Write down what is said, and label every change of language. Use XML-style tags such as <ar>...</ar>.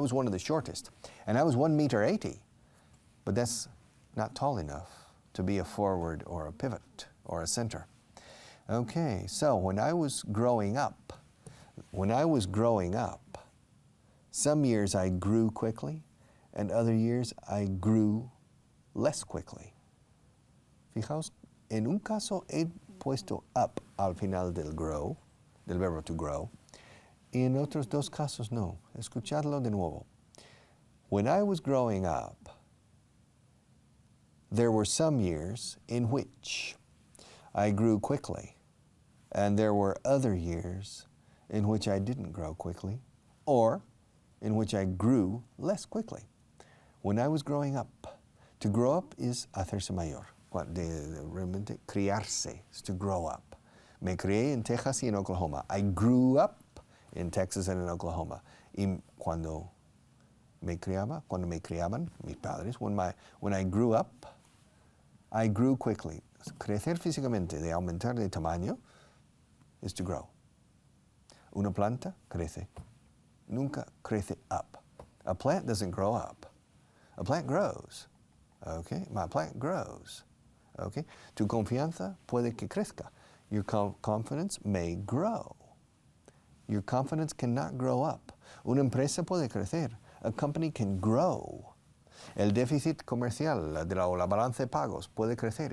<en>I was one of the shortest, and I was 1.80 meters, but that's not tall enough to be a forward or a pivot or a center. Okay, so when I was growing up, some years I grew quickly, and other years I grew less quickly.</en> <es>Fijaos, en un caso he puesto up al final del verbo to grow, y en otros dos casos no. Escuchadlo de nuevo.</es> <en>When I was growing up, there were some years in which I grew quickly, and there were other years in which I didn't grow quickly, or in which I grew less quickly. When I was growing up, to grow up is</en> <es>hacerse mayor. Realmente criarse</es> <en>is to grow up.</en> <es>Me crié en Texas y en Oklahoma.</es> <en>I grew up in Texas and in Oklahoma.</en> <es>Y cuando me criaban mis padres,</es> <en>when I grew up, I grew quickly.</en> <es>Crecer físicamente, de aumentar de tamaño,</es> <en>is to grow.</en> <es>Una planta crece. Nunca crece up.</es> <en>A plant doesn't grow up. A plant grows. Okay? My plant grows. Okay?</en> <es>Tu confianza puede que crezca.</es> <en>Your confidence may grow. Your confidence cannot grow up.</en> <es>Una empresa puede crecer.</es> <en>A company can grow.</en> <es>El déficit comercial, la balanza de pagos, puede crecer.</es>